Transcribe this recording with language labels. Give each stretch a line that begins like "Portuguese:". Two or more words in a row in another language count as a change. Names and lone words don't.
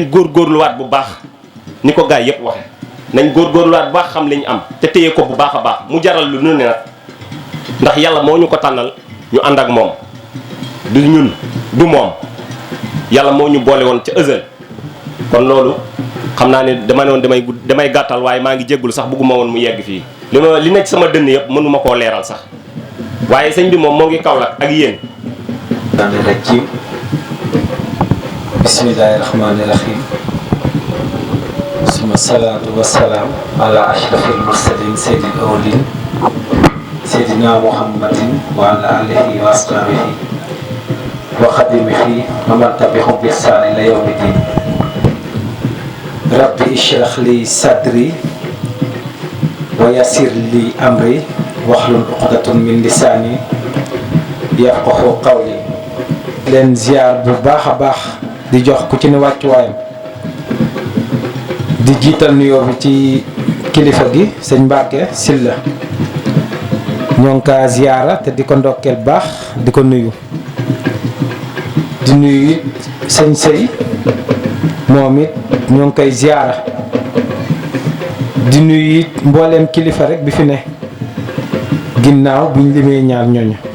Wolof: góorgóorluwaat bu baax ni ko gaay yépp waxe nañ góorgóorluwaat bu baax xam li ñu am te téye ko bu baax a baax mu jaral lu nu ne nag ndax yàlla moo ñu ko tànnal ñu ànd ak moom du ñun du moom yàlla moo ñu boole woon ca ësël kon loolu xam naa ne dama ne woon damay gàttal waaye maa ngi jéggul sax bëgguma woon mu yegg fii li nekk sama dënn yëpp mënuma koo leeral sax waaye sëñ bi moom moo ngi Kaolack ak yéen
Arabic: الرجيم بسم الله الرحمن الرحيم ثم الصلاة والسلام على أشرف المرسلين سيد الأولين سيدنا محمد وعلى آله وأصحابه وخادمه ومن تبعهم بإحسان إلى يوم الدين رب اشرح لي صدري ويسر لي أمري واحلل عقدة من لساني يفقهوا قولي.
Wolof: leen ziar bu baax a baax di jox ku ci ne wàccuwaayam di jiital nuyoo bi ci kilifa gi sëñ Mbacke Sylla ñoo ngi kaa ziara te di ko ndokkeel baax di ko nuyu di nuyu it sëñ Sey moom it ñoo ngi koy ziara di nuyu it mbooleem kilifa rek bi fi ne ginnaaw buñ limee ñaar ñooñu